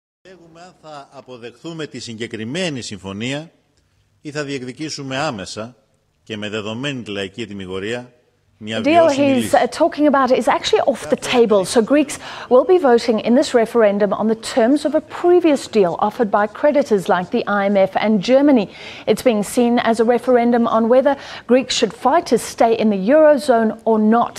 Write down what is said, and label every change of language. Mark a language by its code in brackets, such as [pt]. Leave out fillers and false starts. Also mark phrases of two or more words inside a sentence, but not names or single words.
[el] Λέγουμε αν θα αποδεχθούμε τη συγκεκριμένη συμφωνία ή θα διεκδικήσουμε άμεσα και με δεδομένη τη λαϊκή ετυμηγορία [en] The deal he's talking about is actually off the table. So Greeks will be voting in this referendum on the terms of a previous deal offered by creditors like the IMF and Germany. It's being seen as a referendum on whether Greeks should fight to stay in the Eurozone or not.